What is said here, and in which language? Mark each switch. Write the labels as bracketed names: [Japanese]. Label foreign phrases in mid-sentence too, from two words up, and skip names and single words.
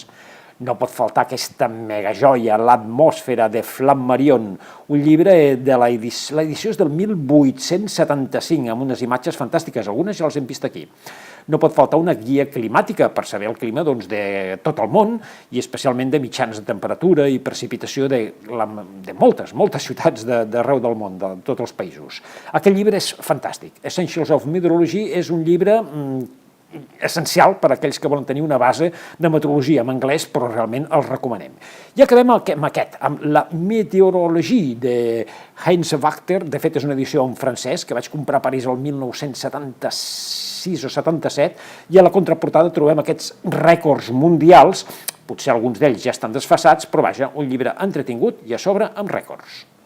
[Catalan] No pot faltar aquesta megajoia, L'atmosfera de Flammarion, un llibre de l'edició és del 1875, amb unes imatges fantàstiques, algunes ja les hem vist aquí. No pot faltar una guia climàtica per saber el clima de tot el món i especialment de mitjans de temperatura i precipitació de moltes ciutats d'arreu del món, de tots els països. Aquest llibre és fantàstic. Essentials of Meteorology és un llibre essencial per a aquells que volen tenir una base de meteorologia en anglès, però realment els recomanem. I acabem amb aquest, amb la Météorologie de Heinz Wachter. De fet, és una edició en francès que vaig comprar a París el 1976 o 77, i a la contraportada trobem aquests rècords mundials, potser alguns d'ells ja estan desfasats, però vaja, un llibre entretingut i a sobre amb rècords.